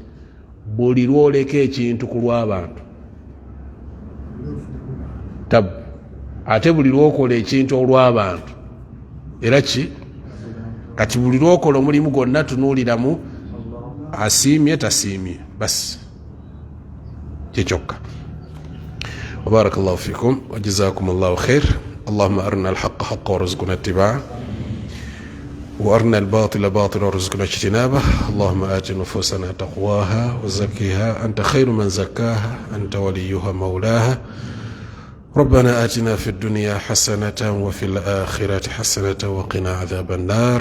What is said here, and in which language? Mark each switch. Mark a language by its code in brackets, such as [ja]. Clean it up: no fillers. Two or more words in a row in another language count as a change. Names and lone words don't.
[lg] Buli lwoleka ekintu ku lw'abantu tabu, ate buli lwokola ekintu olw'abantu era ki kati buli lwokola omulimu gwonna tunuuliramu asiimye tasiimye basi kyekyokka. [ar] وبارك الله فيكم وجزاكم الله خير. اللهم أرنا الحق حقا وارزقنا اتباعه وأرنا الباطل باطلا وارزقنا اجتنابه. اللهم آت نفوسنا تقواها وزكها أنت خير من زكاها أنت وليها مولاها. ربنا آتنا في الدنيا حسنة وفي الآخرة حسنة وقنا عذاب النار.